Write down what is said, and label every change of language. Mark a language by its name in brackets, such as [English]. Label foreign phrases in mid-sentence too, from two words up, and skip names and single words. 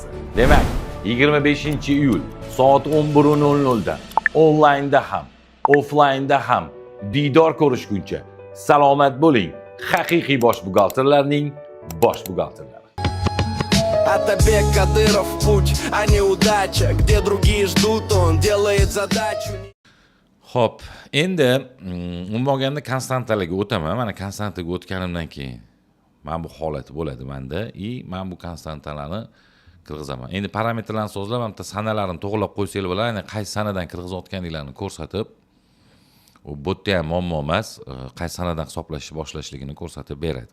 [Uzbek] Demak, 25-iyul soat 11:00 da onlaynda ham, offlaynda ham diydor ko'rishguncha salomat bo'ling. Haqiqiy bosh buxgalterlarning bosh buxgalterlari. [Russian] Otabek Kadyrov путь, а не удача. Где другие ждут, он делает задачу. [Uzbek] Xo'p, endi umuman olganda konstantalarga o'taman. Mana konstantaga o'tganimdan keyin mana bu holat bo'ladi menda. Men bu konstantalarni kirgizaman. Endi parametrlarni sozlab, hamda sanalarini to'g'rilab qo'ysanglar bo'ladi. Ya'ni qaysi sanadan kirgizayotganinglarni ko'rsatib, u botda ham muammo emas, qaysi sanadan hisoblashni boshlashligini ko'rsatib beradi.